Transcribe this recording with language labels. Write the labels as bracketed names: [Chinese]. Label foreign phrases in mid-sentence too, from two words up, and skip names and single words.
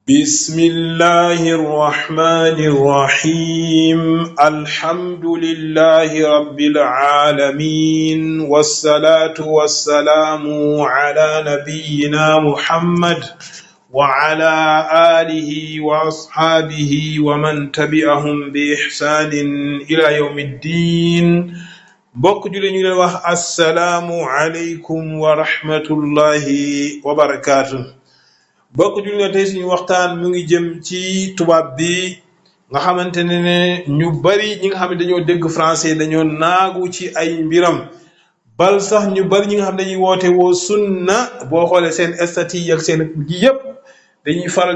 [Arabic] بسم الله الرحمن الرحيم الحمد لله رب العالمين والصلاة والسلام على نبينا محمد وعلى آله وأصحابه ومن تبعهم بإحسان إلى يوم الدين [Wolof] bokk julli ñu leen wax [Arabic] السلام عليكم ورحمة الله وبركاته. [Wolof] bokk julli ne tey suñu waxtaan mu ngi jëm ci tubaab bi nga xamante ne ñu bari ñi nga xam ne dañoo dégg français dañoo naagu ci ay mbiram bal sax ñu bari ñi nga xam ne dañuy woote woo sunna boo xoolee seen statut ak seen ji yépp dañuy faral